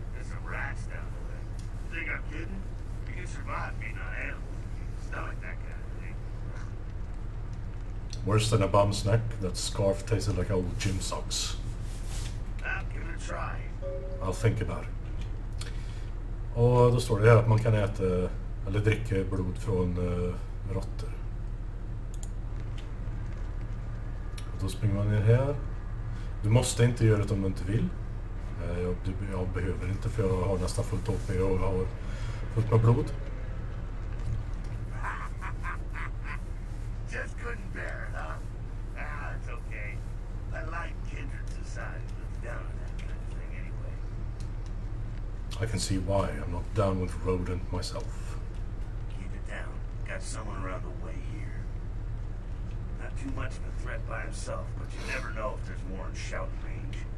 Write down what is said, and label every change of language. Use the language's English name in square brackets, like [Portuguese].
[English] There's some rats down the way. You think I'm kidding? You can survive feeding on animals. You can stomach that kind of thing. Worse than a bum's neck. That scarf tasted like old gym socks. I'll give it a try. I'll think about it. [Swedish] Och då står det här att man kan äta eller dricka blod från råttor. Och då springer man ner här. Du måste inte göra det om du inte vill. Jag behöver inte för jag har nästan fullt HP och jag har fullt med blod. [English] Just couldn't bear it, huh? Ah, it's okay. I like kindred society looks down on that kind of thing anyway. I can see why. I'm not down with rodent myself. Keep it down. Got someone around the way here. Not too much of a threat by himself, but you never know if there's more in shouting range.